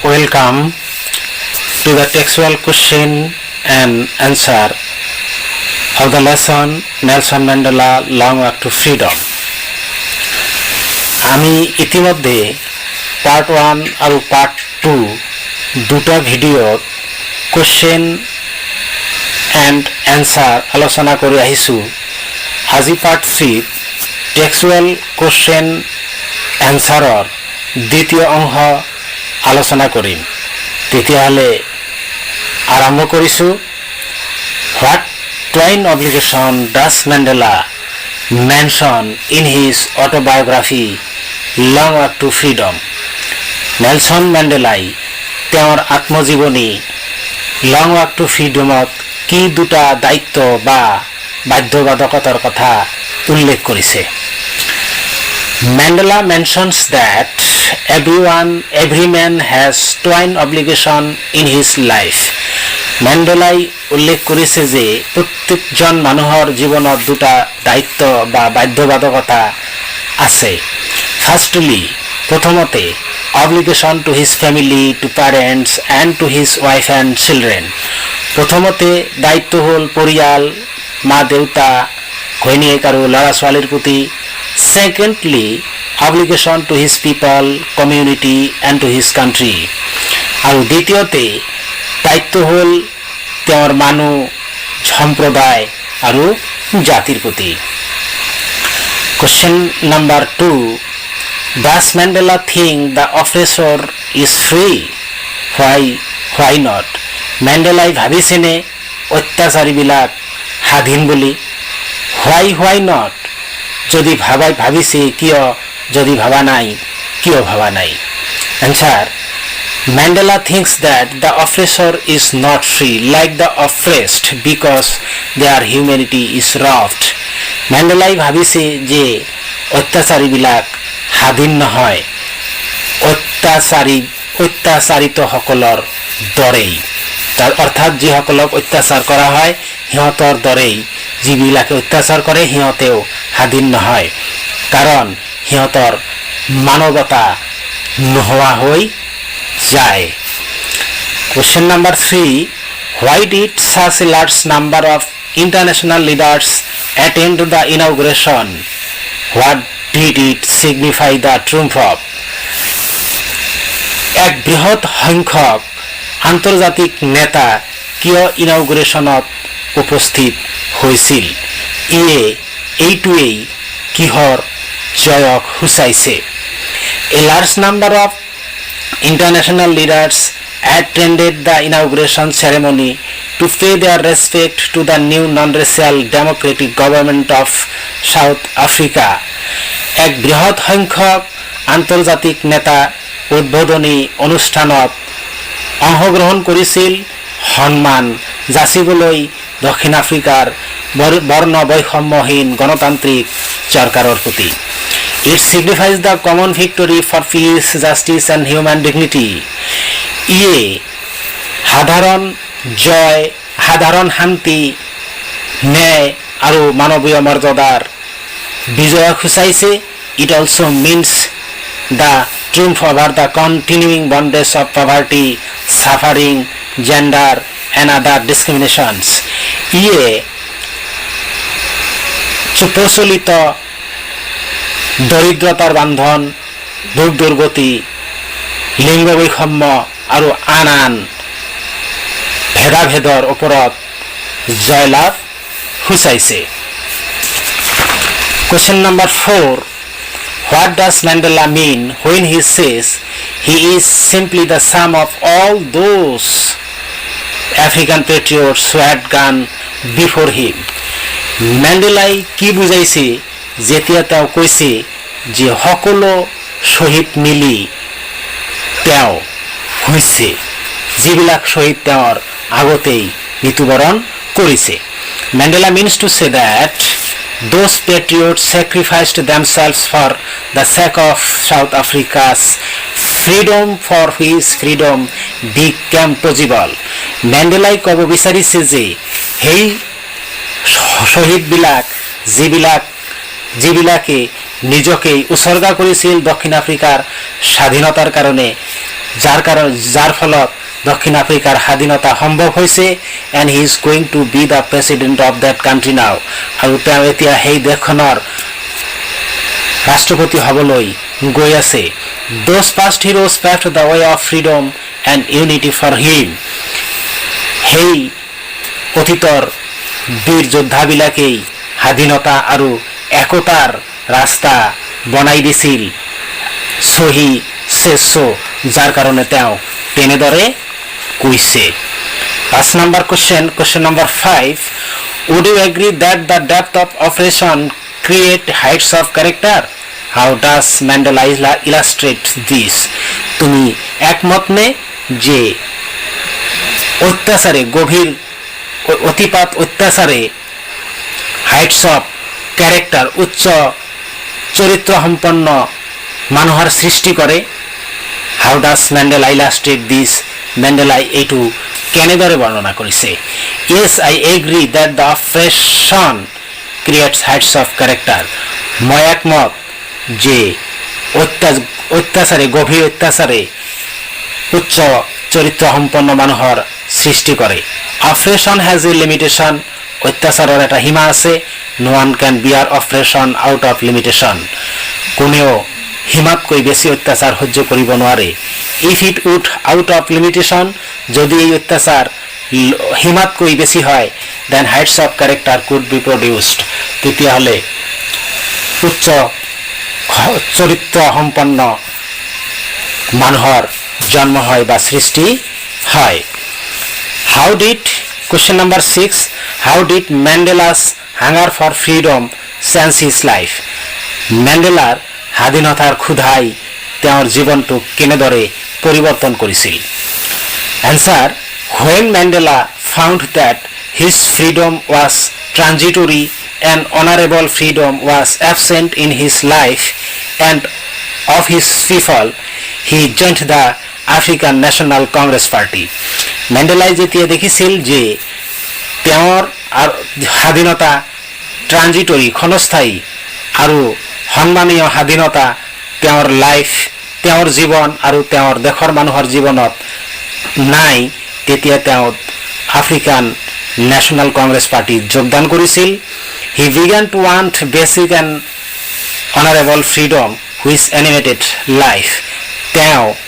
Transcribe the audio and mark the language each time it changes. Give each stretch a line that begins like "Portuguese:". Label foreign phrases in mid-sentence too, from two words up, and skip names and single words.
English: Welcome to the textual question and answer of the lesson Nelson Mandela Long Walk to Freedom.
Assamese: আমি ইতিমধ্যে পার্ট 1 আৰু পার্ট 2 দুটা ভিডিওত কোশ্চেন এণ্ড এনসাৰ আলোচনা কৰি আহিছো। আজি পার্ট 3 টেক্সচুৱেল কোশ্চেন এনসাৰৰ দ্বিতীয় অংশ আলোচনা কৰিম। তেতিয়াহ'লে আৰম্ভ কৰিছো।
English: What twin obligation does Mandela mention in his autobiography Long Walk to Freedom?
Assamese: নেলছন মেণ্ডেলাই তেওঁৰ আত্মজীৱনী লং ৱাক টু ফ্ৰীডমত কি দুটা দায়িত্ব বা বাধ্যবাধকতাৰ কথা উল্লেখ কৰিছে।
English: Mandela mentions that every man has twin obligation in his life.
Assamese: মেণ্ডেলাই উল্লেখ কৰিছে যে প্ৰত্যেকজন মানুহৰ জীৱনত দুটা দায়িত্ব বা বাধ্যবাধকতা আছে।
English: ফাৰ্ষ্টলি প্ৰথমতে obligation to his family, to parents and to his wife and children.
Assamese: প্ৰথমতে দায়িত্ব হ'ল পৰিয়াল, মা দেউতা, ঘৈণীয়েক আৰু ল'ৰা ছোৱালীৰ প্ৰতি।
English: Secondly, obligation to his people, community and to his country.
Assamese: আৰু দ্বিতীয়তে দায়িত্ব হ'ল তেওঁৰ মানুহ, সম্প্ৰদায় আৰু জাতিৰ প্ৰতি।
English: Question number 2. Does Mandela think the oppressor is free? Why not?
Assamese: মেণ্ডেলাই ভাবিছেনে অত্যাচাৰীবিলাক স্বাধীন বুলি?
English: Why not?
Assamese: যদি ভাবিছে কিয়, যদি ভাবা নাই কিয় ভাবা নাই?
English: Answer. Mandela thinks that the oppressor is not free like the oppressed because their humanity is robbed.
Assamese: মেণ্ডেলাই ভাবিছে যে অত্যাচাৰীবিলাক স্বাধীন নহয়, অত্যাচাৰিতসকলৰ দৰেই। অৰ্থাৎ যিসকলক অত্যাচাৰ কৰা হয় সিহঁতৰ দৰেই যিবিলাকে অত্যাচাৰ কৰে সিহঁতেও স্বাধীন নহয়, কাৰণ সিহঁতৰ মানৱতা নোহোৱা হৈ যায়।
English: Question number 3. Why did such a large number of international leaders attend the inauguration? What did it signify the triumph of?
Assamese: এক বৃহৎ সংখ্যক আন্তৰ্জাতিক নেতা কিয় ইনাউগুৰেশ্যনত উপস্থিত হৈছিল? এইটোৱেই কিহৰ জয়ক সূচাইছে?
English: A large number of international leaders attended the inauguration ceremony to pay their respect to the new non-racial democratic government of South Africa.
Assamese: এক বৃহৎ সংখ্যক আন্তৰ্জাতিক নেতা উদ্বোধনী অনুষ্ঠানত অংশগ্ৰহণ কৰিছিল সন্মান যাচিবলৈ দক্ষিণ আফ্ৰিকাৰ বৰ্ণ বৈষম্যহীন গণতান্ত্ৰিক চৰকাৰৰ প্ৰতি।
English: It signifies the common victory for peace, justice and human dignity.
Assamese: সাধাৰণ জয়, সাধাৰণ শান্তি, ন্যায় আৰু মানৱীয় মৰ্যাদাৰ বিজয় সূচাইছে।
English: It also means the triumph over the continuing bondage of poverty, suffering, gender and other discriminations.
Assamese: প্ৰচলিত দৰিদ্ৰতাৰ বান্ধন, দুখ দুৰ্গতি, লিংগ বৈষম্য আৰু আন ভেদাভেদৰ ওপৰত জয়লাভ সূচাইছে।
English: Question number 4. What does Mandela mean when he says he is simply the sum of all those African patriots who had gone before him?
Assamese: মেণ্ডেলাই কি বুজাইছে যেতিয়া তেওঁ কৈছে যে সকলো শ্বহীদ মিলি তেওঁ হৈছে, যিবিলাক শ্বহীদ তেওঁৰ আগতেই মৃত্যুবৰণ কৰিছে?
English: Mandela means to say that those patriots sacrificed themselves for the sake of South Africa's freedom, for which freedom became possible.
Assamese: মেণ্ডেলাই ক'ব বিচাৰিছে যে সেই শ্বহীদবিলাক যিবিলাকে নিজকে উৎসৰ্গা কৰিছিল দক্ষিণ আফ্ৰিকাৰ স্বাধীনতাৰ কাৰণে যাৰ ফলত দক্ষিণ আফ্ৰিকাৰ স্বাধীনতা সম্ভৱ হৈছে
English: and he is going to be the president of that country now
Assamese: আৰু তেওঁ এতিয়া সেই দেশখনৰ ৰাষ্ট্ৰপতি হ'বলৈ গৈ আছে
English: those past heroes paved the way of freedom and unity for him
Assamese: সেই অতীতৰ বীৰ যোদ্ধাবিলাকেই স্বাধীনতা আৰু একতাৰ ৰাস্তা বনাই দিছিল সহি শ্ৰেষ্ঠ যাৰ কাৰণে তেওঁ তেনেদৰে কৈছে 5 নম্বৰ
English: question number 5 would you agree that the depth of oppression create heights of character how does Mandela illustrate this
Assamese: তুমি একমত নে যে অত্যাচারে গভীর অতিপাত অত্যাচারে
English: heights of character
Assamese: উচ্চ চরিত্র সম্পন্ন মানুহৰ সৃষ্টি কৰে
English: how does Mandela illustrate this
Assamese: মেণ্ডেলাই এইটো কেনেদৰে বৰ্ণনা কৰিছে
English: yes I agree that the oppression creates heights of character
Assamese: মই একমত যে অত্যাচাৰে গভীৰ অত্যাচাৰে উচ্চ চৰিত্ৰ সম্পন্ন মানুহৰ সৃষ্টি কৰে
English: oppression has a limitation
Assamese: অত্যাচাৰৰ এটা সীমা আছে
English: no one can bear oppression out of limitation
Assamese: কোনেও সীমাতকৈ বেছি অত্যাচাৰ সহ্য কৰিব নোৱাৰে
English: if it would out of limitation
Assamese: যদি এই অত্যাচাৰ সীমাতকৈ বেছি হয়
English: then heights of character could be produced
Assamese: তেতিয়াহ'লে উচ্চ চৰিত্ৰ সম্পন্ন মানুহৰ জন্ম হয় বা সৃষ্টি হয়
English: how did question number 6 how did Mandela's hunger for freedom change his life
Assamese: মেণ্ডেলাৰ স্বাধীনতাৰ ক্ষুধাই তেওঁৰ জীৱনটোক কেনেদৰে পৰিৱৰ্তন কৰিছিল
English: answer when Mandela found that his freedom was transitory and honorable freedom was absent in his life and of his people he joined the African National
Assamese: Congress Party মেণ্ডেলাই যেতিয়া দেখিছিল যে তেওঁৰ স্বাধীনতা ট্ৰানজিটৰী ক্ষণস্থায়ী আৰু সন্মানীয় স্বাধীনতা তেওঁৰ লাইফ তেওঁৰ জীৱন আৰু তেওঁৰ দেশৰ মানুহৰ জীৱনত নাই তেতিয়া তেওঁ আফ্ৰিকান ন্যাশনাল কংগ্ৰেছ পাৰ্টিত যোগদান কৰিছিল
English: he began to want basic and honorable freedom which animated life
Assamese: তেওঁ